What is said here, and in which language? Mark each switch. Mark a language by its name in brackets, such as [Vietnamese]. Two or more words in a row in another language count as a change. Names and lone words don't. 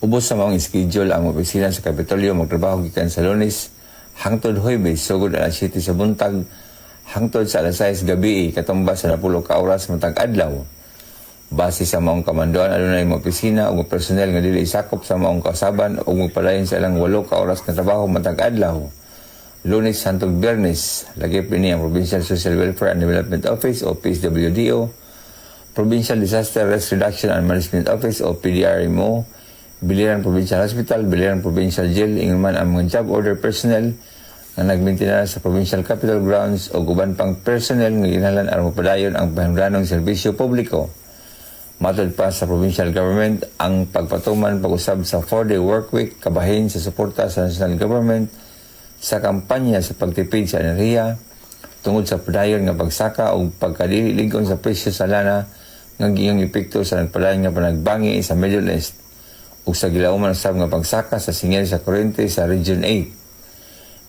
[Cebuano] Ubos sa mga schedule ang opisina sa Kapitolyo magtrabaho gikan sa Lunes hangtod Huwebes sugod alas 7 sa buntag hangtod sa alas 6 gabi katumbas sa 10 ka oras matag adlaw. Base sa maong kamandoan, adunay mga opisina o mga personnel nga dili sakop sa maong kausaban o magpadayon sa ilang 8 ka oras nga trabaho matag adlaw. Lunes hangtod Biyernes, lagip ini ang Provincial Social Welfare and Development Office o PSWDO, Provincial Disaster Risk Reduction and Management Office o PDRMO, Biliran Provincial Hospital, Biliran Provincial Jail, ingon man ang mga [English] job order personnel [Cebuano] nga nagmaintenar sa Provincial Capitol Grounds o uban pang personnel nga ginahanglan aron mapadayon ang panghanglanong serbisyo publiko. Matod pa sa provincial government, ang pagpatuman pag-usab sa [English] 4-day work week [Cebuano] kabahin sa suporta sa national government sa kampanya sa pagtipid sa enerhiya tungod sa padayon nga pagsaka o pagkadili-ligon sa presyo sa lana nga giyong epekto sa nagpadayon nga panagbangi sa Middle East ug sa gilauman sab nga pagsaka sa singil sa kuryente sa Region 8.